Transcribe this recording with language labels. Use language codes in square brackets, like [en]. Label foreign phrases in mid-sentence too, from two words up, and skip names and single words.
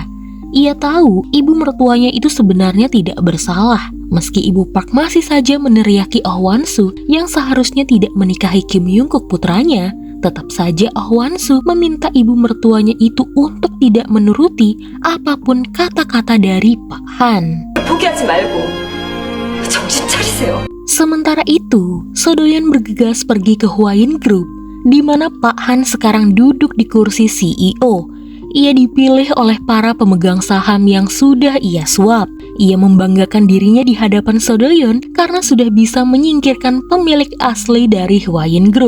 [id] Ia tahu ibu mertuanya itu sebenarnya tidak bersalah. Meski ibu Park masih saja meneriaki Oh Wan-soo yang seharusnya tidak menikahi Kim Young-kook putranya, tetap saja Oh Wan-soo meminta ibu mertuanya itu untuk tidak menuruti apapun kata-kata dari Pak Han. [ko] 포기하지 말고 정신 차리세요. [id] Sementara itu, Sodoyon bergegas pergi ke Hwain Group, di mana Pak Han sekarang duduk di kursi CEO. Ia dipilih oleh para pemegang saham yang sudah ia suap. Ia membanggakan dirinya di hadapan Sodoyon karena sudah bisa menyingkirkan pemilik asli dari Hwain Group.